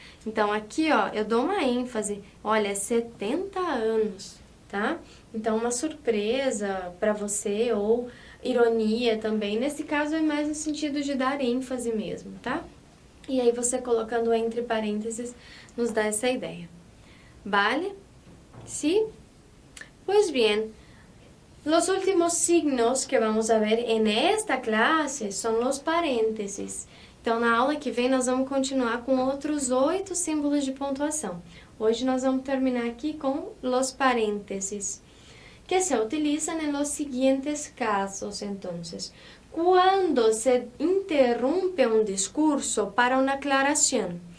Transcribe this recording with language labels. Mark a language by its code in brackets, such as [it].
[pt] Então, aqui, ó, eu dou uma ênfase, olha, 70 anos. Tá? Então, uma surpresa para você ou ironia também. Nesse caso, é mais no sentido de dar ênfase mesmo, tá? E aí, você colocando entre parênteses, nos dá essa ideia. [es] Vale? ¿Sí? Pues bien, los últimos signos que vamos a ver en esta clase son los paréntesis. [pt] Então, na aula que vem, nós vamos continuar com outros 8 símbolos de pontuação. Hoje nós vamos terminar aqui com [es] los paréntesis, que se utilizan en los siguientes casos, entonces. [pt] Quando se interrompe um discurso para uma aclaração.